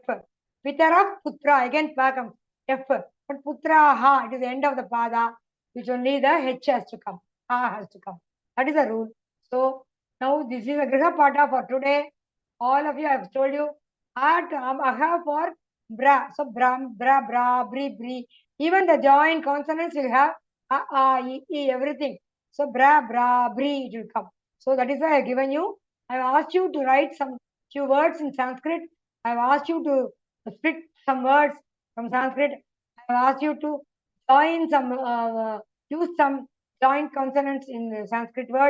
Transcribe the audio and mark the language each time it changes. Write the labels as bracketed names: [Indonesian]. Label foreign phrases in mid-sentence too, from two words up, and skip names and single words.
[English] Pitara, Putra, again Pa comes. F. But Putraha, it is the end of the Pada, which only the H has to come. Ha has to come. That is the rule. So now this is a [Sanskrit] Griha Pata [English] for today. All of you, I have told you. Aha for bra. So bra, bra, bra, bri, bri. Even the joint consonants will have e, everything. So bra, bra, bri, it will come. So that is why I have given you. I have asked you to write some few words in Sanskrit. I have asked you to split some words from Sanskrit. I have asked you to join some, use some joint consonants in Sanskrit words.